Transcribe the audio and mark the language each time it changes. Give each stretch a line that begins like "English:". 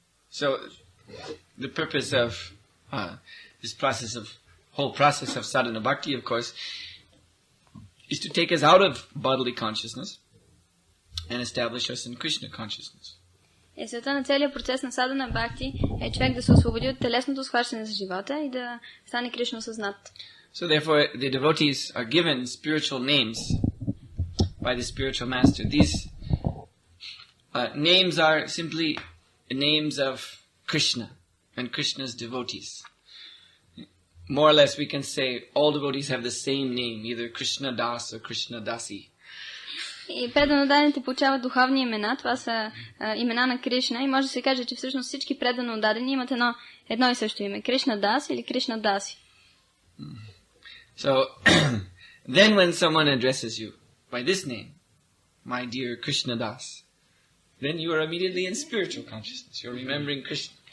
English: So the purpose of this whole process of sadhana bhakti, of course, is to take us out of bodily consciousness and establish us in Krishna consciousness.
Bulgarian: И целта на целият процес на садана бхакти е човек да се освободи от телесното схващане за живота и да стане Кришна осъзнат.
English: So therefore, the devotees are given spiritual names by the spiritual master. These names are simply names of Krishna and Krishna's devotees. More or less, we can say all devotees have the same name, either Krishna Das or Krishna Dasi.
Bulgarian: И преданодадените получават духовни имена. Това са имена на Кришна и може да се каже, че всъщност всички преданодадени имат едно и също име. Кришна Дас или Кришна Даси.
English: So, then when someone addresses you by this name, my dear Krishna Das, then you are immediately in spiritual consciousness. You're remembering Krishna.